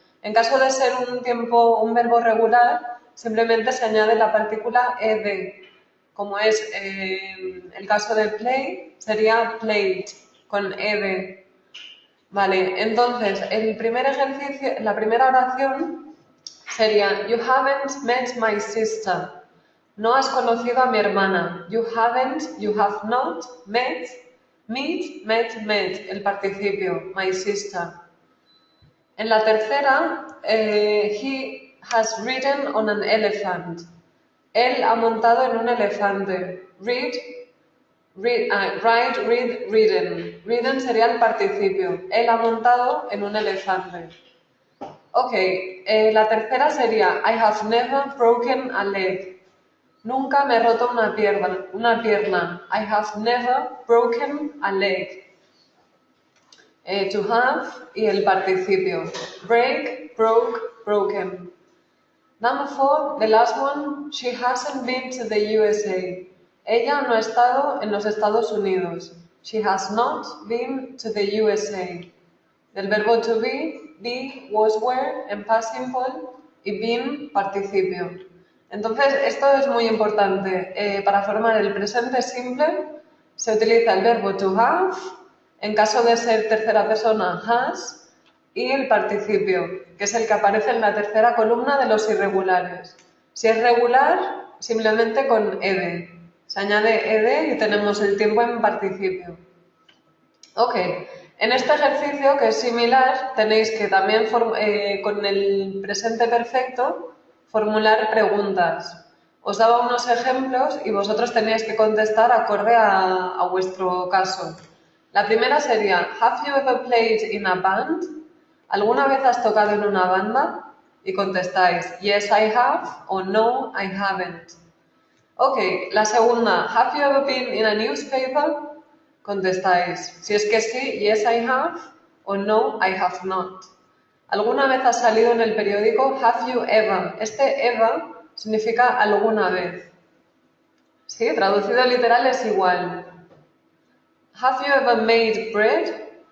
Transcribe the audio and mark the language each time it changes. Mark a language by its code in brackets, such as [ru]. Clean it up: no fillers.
[es] En caso de ser un verbo regular, simplemente se añade la partícula ed, como es el caso de play, sería played, con ed. Vale, entonces, el primer ejercicio, la primera oración sería [en] You haven't met my sister. [es] No has conocido a mi hermana. [en] You haven't, you have not, met, meet, met, [es] el participio, [en] my sister. [es] En la tercera, [en] he has ridden on an elephant. [es] Él ha montado en un elefante. [en] Ride, read, ridden. [es] Ridden sería el participio. Él ha montado en un elefante. Ok, la tercera sería [en] I have never broken a leg. [es] Nunca me he roto una pierna. [en] I have never broken a leg. To have [es] y el participio. [en] Break, broke, broken. Number 4, the last one, she hasn't been to the USA. [es] Ella no ha estado en los Estados Unidos. [en] She has not been to the USA. [es] Del verbo [en] to be, was, were, [es] en past simple y been, participio. Entonces, esto es muy importante. Para formar el presente simple se utiliza el verbo to have, en caso de ser tercera persona, has, y el participio, que es el que aparece en la tercera columna de los irregulares. Si es regular, simplemente con ed. Se añade ed y tenemos el tiempo en participio. Ok, en este ejercicio, que es similar, tenéis que también con el presente perfecto formular preguntas. Os daba unos ejemplos y vosotros teníais que contestar acorde a vuestro caso. La primera sería, [en] ¿Have you ever played in a band? [es] ¿Alguna vez has tocado en una banda? Y contestáis, [en] Yes, I have [es] o [en] No, I haven't. [es] Ok, la segunda, [en] ¿Have you ever been in a newspaper? [es] Contestáis, si es que sí, [en] Yes, I have [es] o [en] No, I have not. [es] ¿Alguna vez has salido en el periódico? [en] Have you ever? [es] Este ever significa alguna vez. Sí, traducido literal es igual. [en] Have you ever made bread?